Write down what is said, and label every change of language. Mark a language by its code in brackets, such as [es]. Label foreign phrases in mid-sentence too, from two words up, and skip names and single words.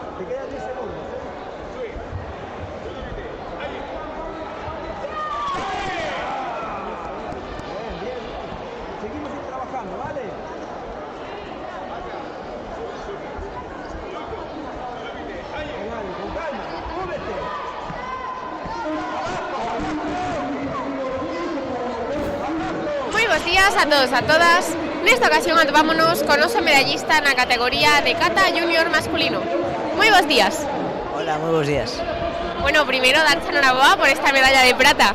[es] quedan 10 segundos. Bien. Seguimos trabajando, ¿vale? Con calma, múvete. [gl] Moi bons días a todos, a todas. Nesta ocasión atopámonos con oso medallista na categoría de kata junior masculino. Moi bons días. Hola, moi bons días. Bueno, primeiro darche enhoraboa por esta medalla de prata.